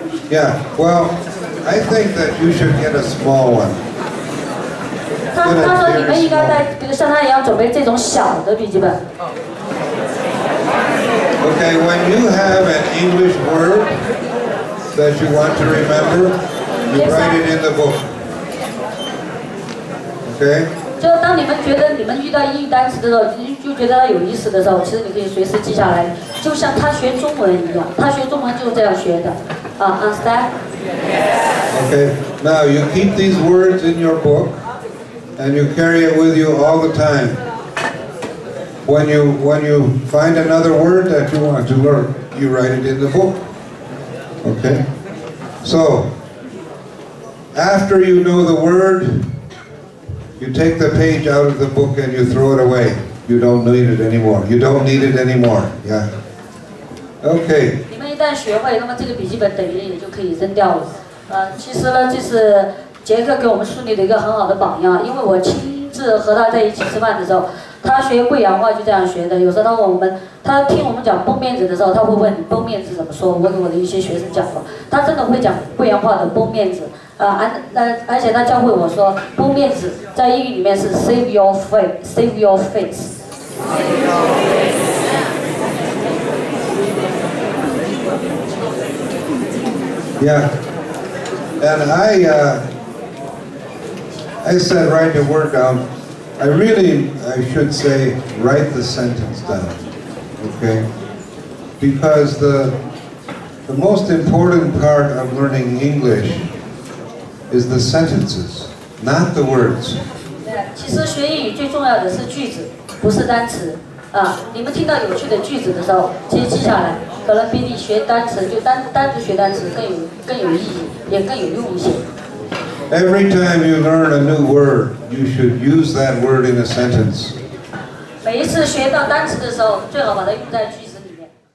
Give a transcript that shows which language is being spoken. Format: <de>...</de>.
<en>Yeah, well, I think that you should get a small one.</en> <zh>他说你们应该带，比如像他一样准备这种小的笔记本。</zh> <en>Okay, when you have an English word that you want to remember, you write it in the book. Okay?</en> <zh>就当你们觉得你们遇到英语单词的时候，就觉得它有意思的时候，其实你可以随时记下来，就像他学中文一样，他学中文就是这样学的。</zh> <en>Understand? Okay, now you keep these words in your book and you carry it with you all the time. When you find another word that you want to learn, you write it in the book. Okay? So, after you know the word, You take the page out of the book and you throw it away. You don't need it anymore. You don't need it anymore. Yeah. Okay.</en> <zh>你们一旦学会，那么这个笔记本等于也就可以扔掉了。其实呢，这是杰克给我们树立了一个很好的榜样，因为我亲自和他在一起吃饭的时候，他学贵阳话就这样学的。有时候他听我们讲崩面子的时候，他会问你崩面子怎么说。我给我的一些学生讲过，他真的会讲贵阳话的崩面子。而且他教会我说，崩面子在英语里面是</zh> <en>save your face，save your face。 Yeah. And I said write the word down. I should say write the sentence down. Okay? Because the most important part of learning English is the sentences, not the words.</en> <zh>其实学英语最重要的是句子，不是单词。你们听到有趣的句子的时候，其实记下来，可能比你学单词就单独学单词更有意义，也更有用一些。</zh> <en>Every time you learn a new word, you should use that word in a sentence.</en> <zh>每一次学到单词的时候，最好把它用在句子里面。</zh>